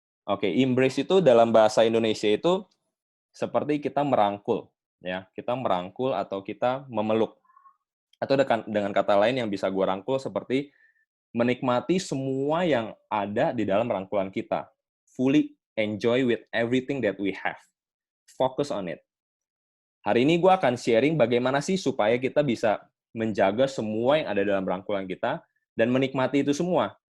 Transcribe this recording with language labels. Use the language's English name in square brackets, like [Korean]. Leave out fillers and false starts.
[Indonesian] Oke, embrace itu dalam bahasa Indonesia itu seperti kita merangkul, ya. Kita merangkul atau kita memeluk. Atau dengan kata lain yang bisa gue rangkul seperti menikmati semua yang ada di dalam rangkulan kita. [English] Fully enjoy with everything that we have. Focus on it. [Indonesian] Hari ini gue akan sharing bagaimana sih supaya kita bisa menjaga semua yang ada dalam rangkulan kita dan menikmati itu semua.